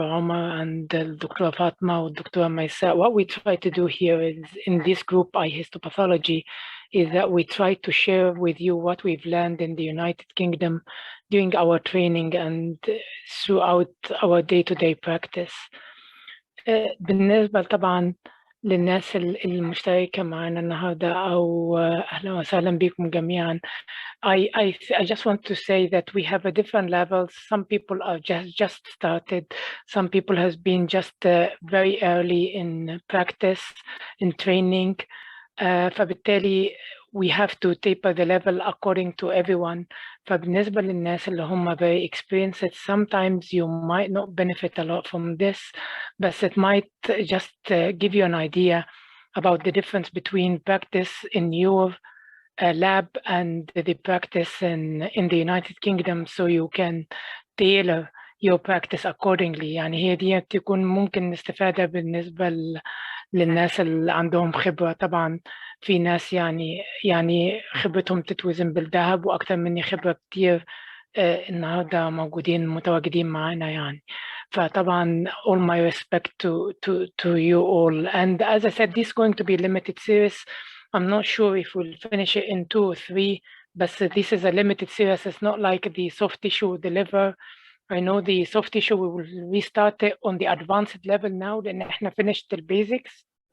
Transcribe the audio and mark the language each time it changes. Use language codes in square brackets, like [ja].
[en] Omar and Dr. Fatma or Dr. myself, what we try to do here is in this group iHistopathology is that we try to share with you what we've learned in the United Kingdom during our training and throughout our day-to-day practice. [ar] بالنسبة طبعا للناس المشتركة معنا النهاردة، أو أهلا وسهلا بكم جميعا. [en] I just want to say that we have a different levels. Some people are just started. Some people has been just very early in practice, in training. [ar] فبالتالي [en] we have to taper the level according to everyone. [ar] فبالنسبة للناس اللي هم [en] very experienced, sometimes you might not benefit a lot from this, but it might just give you an idea about the difference between practice in your lab and the practice in the United Kingdom, so you can tailor your practice accordingly. [ar] يعني هي دي تكون ممكن استفادة بالنسبة للناس اللي عندهم خبرة. طبعا في ناس يعني خبرتهم تتوزن بالذهب، وأكثر مني خبرة كتير النهارده متواجدين معانا يعني. فطبعا [en] all my respect to you all, and as I said, this is going to be a limited series. I'm not sure if we'll finish it in 2 or 3, but this is a limited series. It's not like the soft tissue, the liver. I know the soft tissue we will restart it on the advanced level now [ar] لأن احنا [en] finished the basics.